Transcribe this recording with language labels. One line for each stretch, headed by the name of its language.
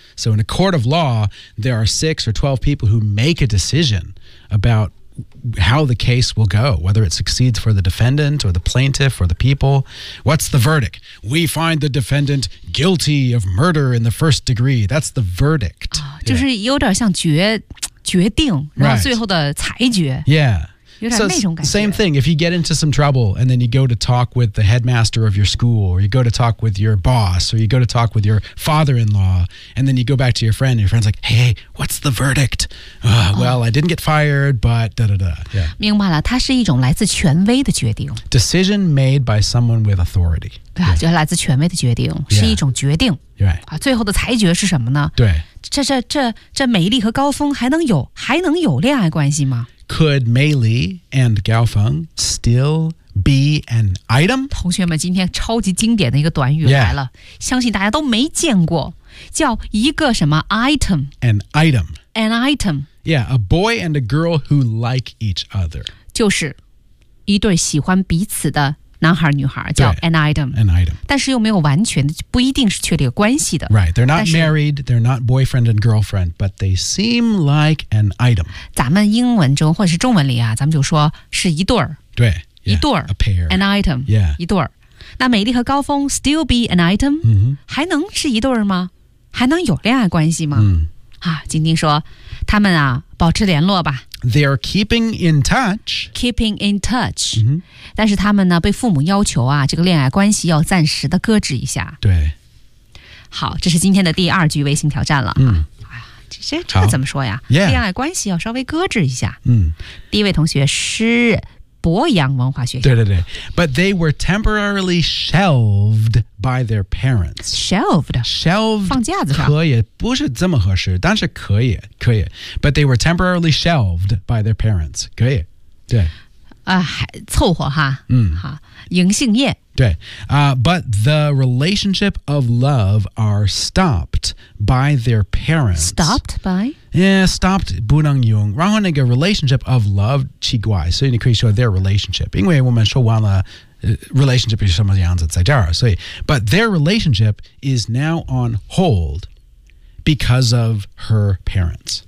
English: So, in a court of law, there are 6 or 12 people who make a decision about. How the case will go, whether it succeeds for the defendant or the plaintiff or the people. What's the verdict? We find the defendant guilty of murder in the first degree. That's the verdict.、 Yeah.
Chinese: 就是有点像决定然后最后的裁决。
English: Right. Yeah. So, same thing, if you get into some trouble and then you go to talk with the headmaster of your school or you go to talk with your boss or you go to talk with your father-in-law and then you go back to your friend and your friend's like, hey, what's the verdict?、well, I didn't get fired, but da-da-da.、Yeah.
Chinese: 明白了，它是一种来自权威的决定。
English: Decision made by someone with authority.
Chinese: 对、啊、就来自权威的决定、
English: yeah.
Chinese: 是一种决定。
English: Right.
Chinese: 最后的裁决是什么呢？对。这美丽和高峰还能有恋爱关系吗？
English: Could Mei Li and Gao Feng still be an item?
Chinese: 同学们，今天超级经典的一个短语来了，
English: yeah.
Chinese: 相信大家都没见过，叫一个什么 item?
English: An item. An item. Yeah, a boy and a girl who like each other.
Chinese: 就是一对喜欢彼此的男孩女孩叫 an item.
English: An item.
Chinese: 但是又没有完全的，不一定是确立关系的。
English: Right, they're not married, they're not boyfriend and girlfriend, but they seem like an item.
Chinese: 咱们英文中或者是中文里啊，咱们就说是一对儿。对。
English: Yeah,
Chinese: 一对儿。
English: A pair. An item. Yeah.
Chinese: 一对儿。那美丽和高峰
English: still be an item?、 Mm-hmm.
Chinese: 还能是一对儿吗？还能有恋爱关系吗？嗯、啊，晶晶说他们啊保持联络吧。
English: They're keeping in touch. Keeping in touch.、 Mm-hmm.
Chinese: 但是他们呢被父母要求啊这个恋爱关系要暂时的搁置一下。对。好，这是今天的第二句微信挑战了、啊。嗯。这个怎么说呀、 yeah. 恋爱关系要稍微搁置一下。嗯。第一位同学是博洋文化学校。对对对。
English: But they were temporarily shelved by their parents. Shelved? Shelved.
Chinese: 放架子上。可以不是这么合适但是可以可以。
English: But they were temporarily shelved by their parents.
Chinese: 可以。对。凑合哈。嗯。好。迎杏宴。对。
English: But the relationship of love are stopped by their parents. Stopped by? Yeah, stopped
Chinese: 不能用。然后那个 relationship of love 奇怪，所以你可以说 their relationship， 因为我们说完了、relationship 是什么样子在这儿，所以
English: but their relationship is now on hold because of her parents。